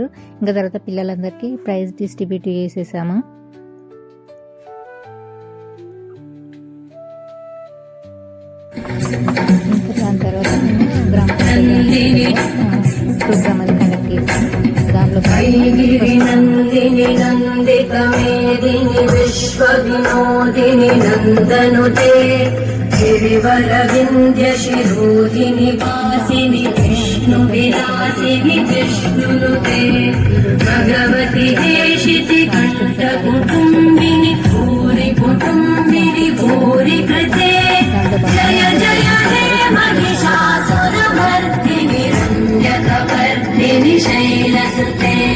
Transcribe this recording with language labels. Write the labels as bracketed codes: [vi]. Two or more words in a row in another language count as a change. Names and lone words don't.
[te] ఇంకా తర్వాత పిల్లలందరికీ [en] prize distribute [te] చేసేసాము. దాని తర్వాత నేను గ్రామ ప్రోగ్రామ్ అది కండక్ట్ చేశాను. దాంట్లో [sa] गिरिवरविन्द्यशिरोधिनि वासिनि विष्णु विलासिनि विष्णुनुते भगवति देशिति कण्ठकुटुम्बिनि भूरि कुटुम्बिनि भूरि कृते जय जय हे महिषासुरमर्दिनि रम्यकवर्दिनि शैलसुते